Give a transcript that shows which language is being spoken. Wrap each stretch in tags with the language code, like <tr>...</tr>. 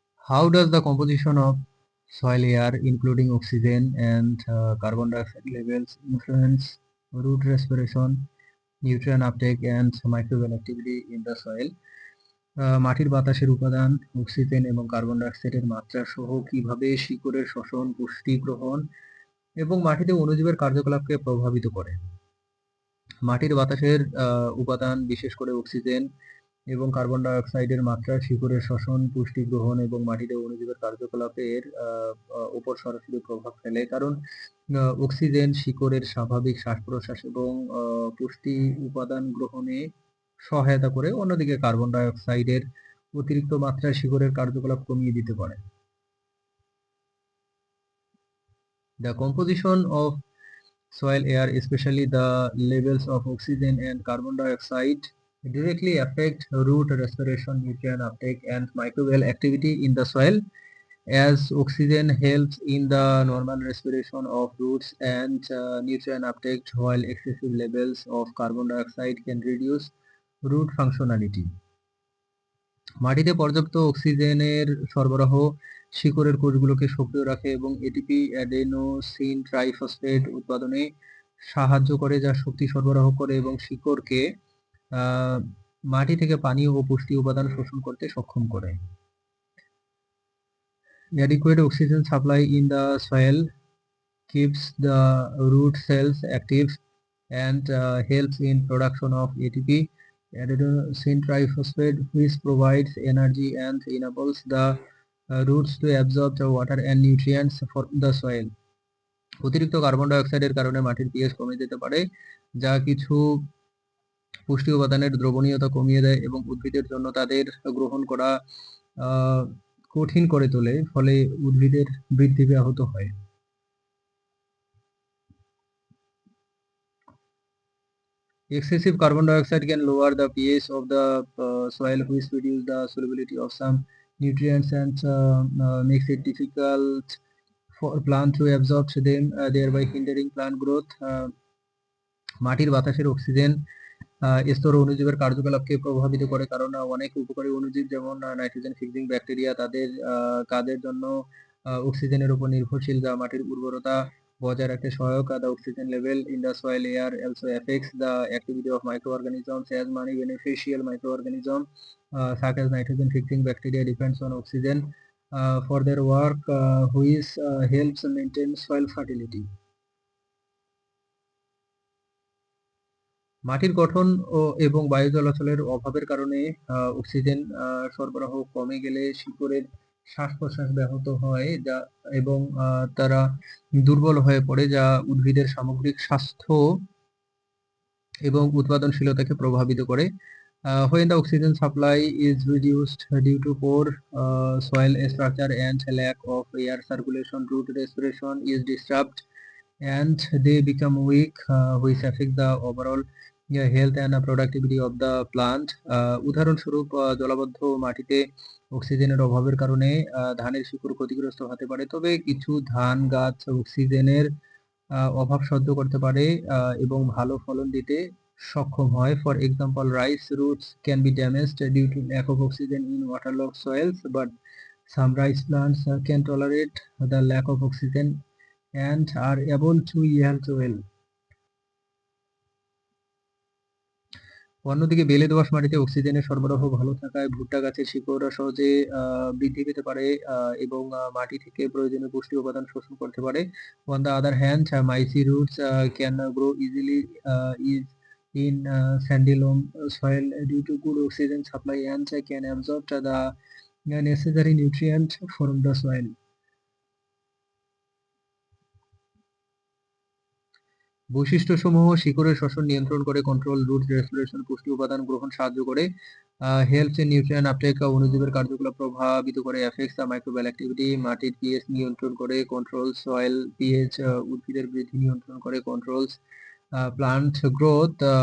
<en>How does the composition of soil air, including oxygen and carbon dioxide levels, influence root respiration, nutrient uptake, and microbial activity in the soil?</en> <bn>মাটির বাতাসের উপাদান oxygen এবং carbon ডাইঅক্সাইডের মাত্রা সহ কিভাবে শিকড়ের শ্বসন, পুষ্টি গ্রহণ এবং মাটিতে অণুজীবের কার্যকলাপকে প্রভাবিত করে। মাটির বাতাসের উপাদান বিশেষ করে অক্সিজেন এবং কার্বন ডাইঅক্সাইডের মাত্রা শিকড়ের শ্বসন, পুষ্টি গ্রহণ এবং মাটিতে অণুজীবের কার্যকলাপের উপর সরাসরি প্রভাব ফেলে। কারণ অক্সিজেন শিকড়ের স্বাভাবিক শ্বাস-প্রশ্বাস এবং পুষ্টি উপাদান গ্রহণে সহায়তা করে, অন্যদিকে কার্বন ডাইঅক্সাইডের অতিরিক্ত মাত্রা শিকড়ের কার্যকলাপ কমিয়ে দিতে পারে।</bn> <en>The composition of soil air, especially the levels of oxygen and carbon dioxide, directly affect root respiration, nutrient uptake, and microbial activity in the soil. As oxygen helps in the normal respiration of roots and nutrient uptake, while excessive levels of carbon dioxide can reduce root functionality.</en> <bn>মাটিতে পর্যাপ্ত অক্সিজেনের সরবরাহ শিকড়ের কোষগুলোকে সক্রিয় রাখে এবং ATP adenosine triphosphate উৎপাদনে সাহায্য করে, যা শক্তি সরবরাহ করে এবং শিকড়কে মাটি থেকে পানি ও পুষ্টি উপাদান শোষণ করতে সক্ষম করে।</bn> <en>Adequate oxygen supply in the soil keeps the root cells active and helps in production of ATP, adenosine triphosphate, which provides energy and enables the roots to absorb the water and nutrients from the soil.</en> <bn>অতিরিক্ত carbon ডাইঅক্সাইডের কারণে মাটির pH কমে যেতে পারে, যা কিছু পুষ্টি উপাদানের দ্রবণীয়তা কমিয়ে দেয় এবং উদ্ভিদের জন্য তাদের গ্রহণ করা কঠিন করে তোলে, ফলে উদ্ভিদের বৃদ্ধি ব্যাহত হয়।</bn> <en>Excessive carbon dioxide can lower the pH of the soil, which reduces the solubility of some nutrients and makes it difficult for plant to absorb them, thereby hindering plant growth.</en> <bn>মাটির বাতাসের অক্সিজেন স্তর অণুজীবের কার্যকলাপকে প্রভাবিত করে, কারণ অনেক উপকারী অণুজীব যেমন নাইট্রোজেন ফিক্সিং ব্যাকটেরিয়া তাদের কাজের জন্য অক্সিজেনের উপর নির্ভরশীল, যা মাটির উর্বরতা বজায় রাখতে সহায়ক।</bn> <en>The oxygen level in the soil air also affects the activity of microorganisms, as many beneficial microorganisms such as nitrogen fixing bacteria depends on oxygen for their work, which helps maintain soil fertility.</en> <bn>মাটির গঠন এবং বায়ু চলাচলের অভাবের কারণে oxygen সরবরাহ কমে গেলে শিকড়ের শ্বাস-প্রশ্বাস ব্যাহত হয়, যা এবং তারা দুর্বল হয়ে পড়ে, যা উদ্ভিদের সামগ্রিক স্বাস্থ্য এবং উৎপাদনশীলতাকে প্রভাবিত করে।</bn> <en>When the oxygen supply is reduced due to poor soil structure and lack of air circulation, root respiration is disturbed and they become weak, which affect the overall health and productivity of the plant.</en> <bn>উদাহরণস্বরূপ, জলাবদ্ধ মাটিতে অক্সিজেনের অভাবের কারণে ধানের শিকড় ক্ষতিগ্রস্ত হতে পারে, তবে কিছু ধান গাছ অক্সিজেনের অভাব সহ্য করতে পারে এবং ভালো ফলন দিতে সক্ষম হয়।</bn> <en>For example, rice roots can be damaged due to lack of oxygen in waterlogged soils, but some rice plants can tolerate the lack of oxygen and are able to yield well.</en> <bn>অন্যদিকে বেলে দোআঁশ মাটিতে অক্সিজেনের সরবরাহ ভালো থাকায় ভুট্টা গাছের শিকড় সহজে বৃদ্ধি পেতে পারে এবং মাটি থেকে প্রয়োজনীয় পুষ্টি উপাদান শোষণ করতে পারে।</bn> <en>On the other hand, mysi roots can grow easily in sandy loam soil due to good oxygen supply and can absorb the necessary nutrient from the soil.</en> <bn>বৈশিষ্ট্যসমূহ শিকড়ের শ্বসন নিয়ন্ত্রণ করে,</bn> <en>control root respiration,</en> <bn>পুষ্টি উপাদান গ্রহণ সাহায্য করে,</bn> <en>helps in nutrient uptake,</en> <bn>অণুজীবের কার্যকলাপ প্রভাবিত করে,</bn> <en>effects the microbial activity,</en> <bn>মাটির পিএইচ নিয়ন্ত্রণ করে,</bn> <en>control soil pH,</en> <bn>উদ্ভিদের বৃদ্ধি নিয়ন্ত্রণ করে,</bn> <en>Controls plant growth.</en>